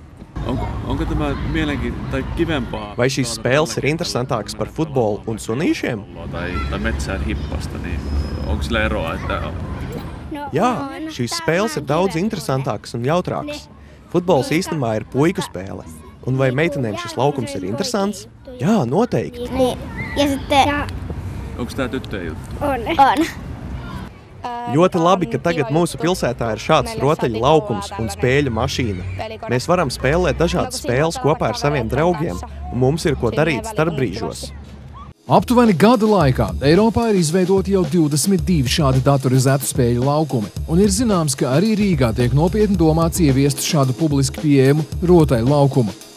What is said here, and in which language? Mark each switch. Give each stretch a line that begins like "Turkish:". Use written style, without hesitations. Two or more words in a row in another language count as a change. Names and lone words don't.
Latvian: Vai šīs spēles ir interesantākas par futbolu un sunīšiem? Jā, šīs spēles ir daudz interesantākas un jautrākas. Futbols īstenībā ir puiku spēle. Un vai meitenēm šis laukums ir interesants? Jā, noteikti.
Finnish: Onko tää tyttöjen juttu? On.
Latvian: Ļoti labi, ka tagad mūsu pilsētā ir šāds rotaļu laukums un spēļu mašīna. Mēs varam spēlēt dažādas spēles kopā ar saviem draugiem, un mums ir ko darīt starpbrīžos. Aptuveni gada laikā Eiropā ir izveidoti jau 22 šādi datorizētu spēļu laukumi, un ir zināms, ka arī Rīgā tiek nopietni domāts ieviest šādu publiski pieejamu rotaļu laukumu.